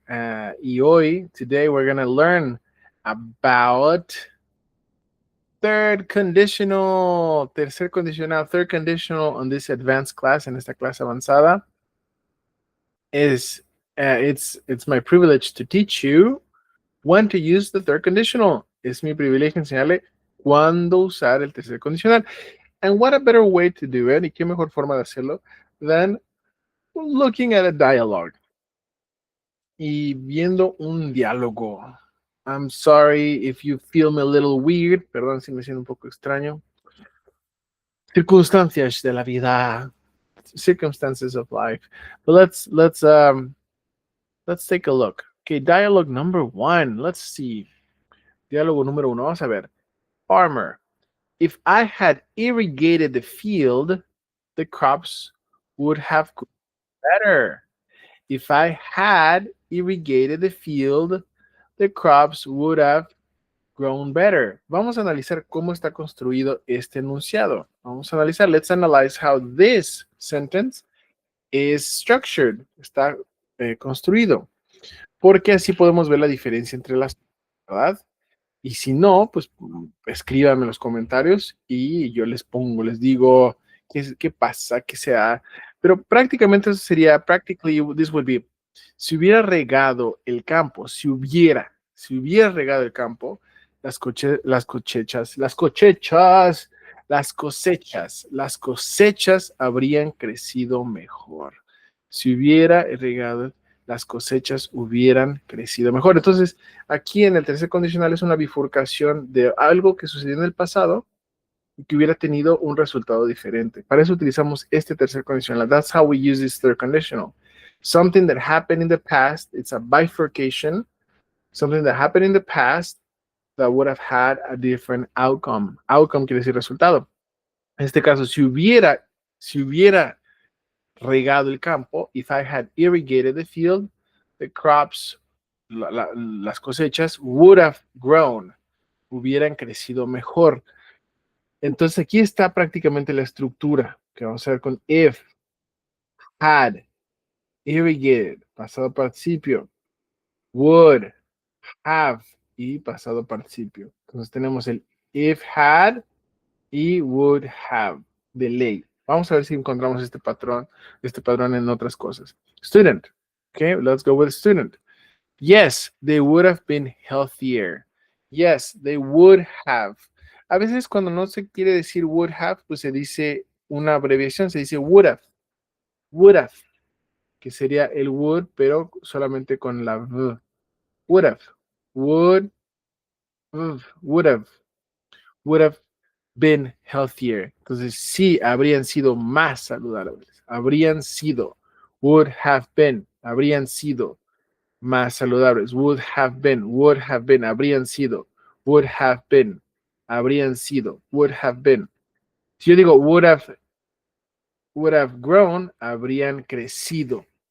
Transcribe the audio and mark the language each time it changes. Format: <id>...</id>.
<es>Y hoy,</es> <en>today, we're going to learn about tercer condicional, third conditional on this advanced class,</en> <es>en esta clase avanzada.</es> <en>It's my privilege to teach you when to use the third conditional.</en> <es>Es mi privilegio enseñarle cuándo usar el tercer condicional.</es> <en>And what a better way to do it,</en> <es>y qué mejor forma de hacerlo,</es> <en>than looking at a dialogue.</en> <es>Y viendo un diálogo.</es> <en>I'm sorry if you feel me a little weird.</en> <es>Perdón si me siento un poco extraño. Circunstancias de la vida.</es> <en>Circumstances of life. But let's take a look. Okay, dialogue number one. Let's see.</en> <es>Diálogo número uno. Vamos a ver. Farmer.</es> <en>If I had irrigated the field, the crops would have grown better. If I had irrigated the field, the crops would have grown better.</en> <es>Vamos a analizar cómo está construido este enunciado. Vamos a analizar.</es> <en>Let's analyze how this sentence is structured.</en> <es>Está construido. Porque así podemos ver la diferencia entre las, ¿verdad? Y si no, pues escríbanme en los comentarios y yo les pongo, les digo qué pasa, qué sea. Pero prácticamente eso sería,</es> <en>practically this would be,</en> <es>si hubiera regado el campo, si hubiera regado el campo, las cosechas habrían crecido mejor. Si hubiera regado, las cosechas hubieran crecido mejor. Entonces, aquí en el tercer condicional es una bifurcación de algo que sucedió en el pasado y que hubiera tenido un resultado diferente. Para eso utilizamos este tercer condicional.</es> <en>That's how we use this third conditional. Something that happened in the past, it's a bifurcation. Something that happened in the past that would have had a different outcome.</en> <es>Outcome quiere decir resultado. En este caso, si hubiera regado el campo,</es> <en>if I had irrigated the field, the crops,</en> <es>las cosechas,</es> <en>would have grown,</en> <es>hubieran crecido mejor. Entonces aquí está prácticamente la estructura que vamos a ver con if, had, irrigated, pasado participio, would, have y pasado participio. Entonces tenemos el if had y would have de ley. Vamos a ver si encontramos este patrón en otras cosas.</es> <en>Student. Okay, let's go with student. Yes, they would have been healthier. Yes, they would have.</en> <es>A veces cuando no se quiere decir would have, pues se dice una abreviación, se dice would have. Would have, que sería el would, pero solamente con la v.</es> <en>Would have. Would have been healthier.</en> <es>Entonces, sí, habrían sido más saludables. Habrían sido.</es> <en>Would have been.</en> <es>Habrían sido más saludables.</es> <en>Would have been.</en> <es>Habrían sido.</es> <en>Would have been. Habrían sido. Would have been.</en> <es>Si yo digo</es> <en>would have grown,</en> <es>habrían crecido.</es>